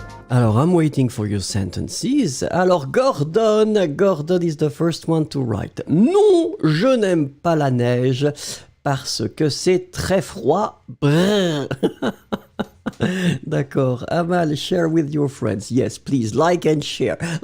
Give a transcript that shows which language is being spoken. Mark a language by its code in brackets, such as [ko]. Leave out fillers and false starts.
[en] Alors, I'm waiting for your sentences. Alors, Gordon is the first one to write. [fr] Non, je n'aime pas la neige parce que c'est très froid. Brrr. D'accord. [en] Amal, share with your friends. Yes, please, like and share.